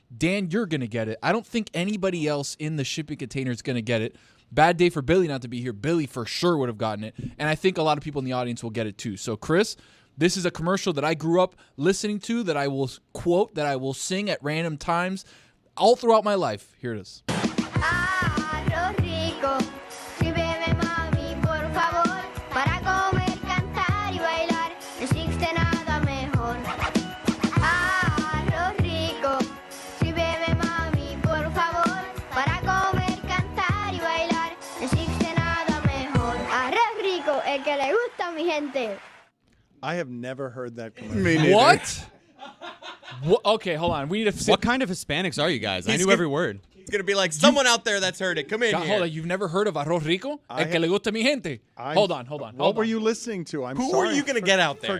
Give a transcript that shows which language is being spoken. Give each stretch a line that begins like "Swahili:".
English: Dan, you're going to get it. I don't think anybody else in the shipping container is going to get it. Bad day for Billy not to be here. Billy for sure would have gotten it. And I think a lot of people in the audience will get it too. So, Chris, this is a commercial that I grew up listening to, that I will quote, that I will sing at random times all throughout my life. Here it is.
Spanish: Arroz rico, sírveme mami, por favor, para comer, cantar y bailar, no existe nada mejor. Arroz rico, sírveme mami, por favor, para comer, cantar y bailar, no existe nada mejor. Arroz rico, el que le gusta a mi gente.
English: I have never heard that commercial. Me neither. What? Okay, hold on. We need to. What kind of Hispanics are you guys? I knew every word. He's going to be like, someone out there that's heard it. Come in God, here. hold on. You've never heard of Arroz Rico?
Spanish: El que le gusta mi gente.
English: Hold on. What were you listening to? I'm Who sorry. are you going to get out there?